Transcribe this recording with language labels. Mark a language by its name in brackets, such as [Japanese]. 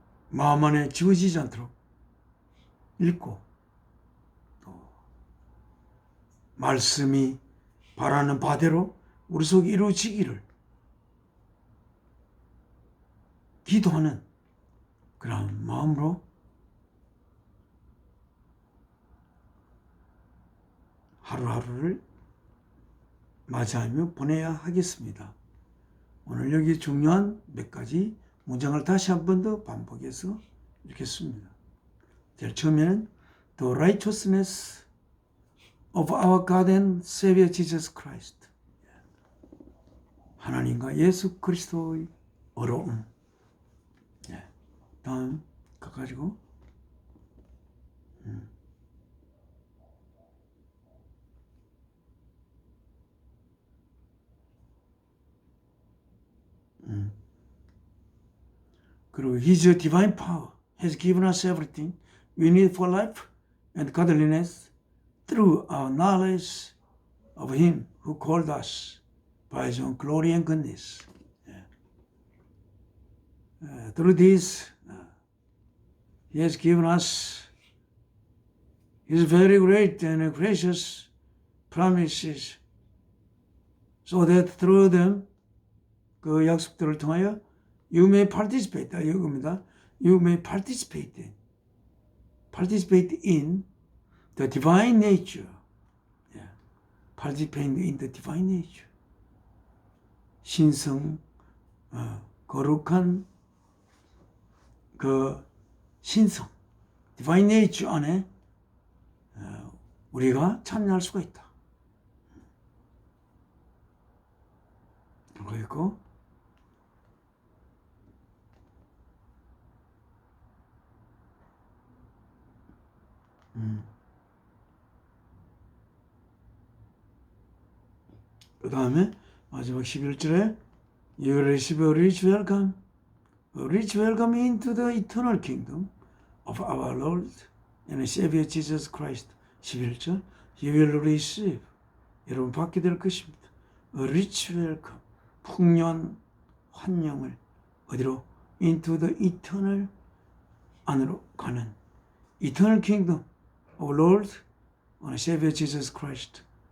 [Korean] 마음 안에 지워지지 않도록 읽고 또 말씀이 바라는 바대로 우리 속에 이루어지기를 기도하는 그런 마음으로 하루하루를 맞이하며 보내야 하겠습니다. 오늘 여기 중요한 몇 가지 문장을 다시 한 번 더 반복해서 읽겠습니다. 제일 처음에는 [English] The righteousness of our God and Savior Jesus Christ. [Korean] 하나님과 예수 그리스도의 어려움. 다음 가가지고 그리고 [English] His divine power has given us everything we need for life and godliness through our knowledge of Him who called us by His own glory and goodness. Through this, He has given us His very great and precious promises, so that through them, [Korean] 그 약속들을 통하여 [English] You may participate. [Korean] 이겁니다. [English] You may participate in the divine nature. Participate in the divine nature. [Korean] 신성, 거룩한 그 신성, divine nature 안에 우리가 참여할 수가 있다. 그리고 그 다음에 마지막 11절에 [English] You receive a rich welcome into the eternal kingdom of our Lord and Savior Jesus Christ. [Korean] 11절 [English] You will receive, [Korean] 여러분 받게 될 것입니다. [English] A rich welcome, [Korean] 풍요한 환영을 어디로? [English] Into the eternal, [Korean] 안으로 가는 [English] eternal kingdom of Lord and Savior Jesus Christ.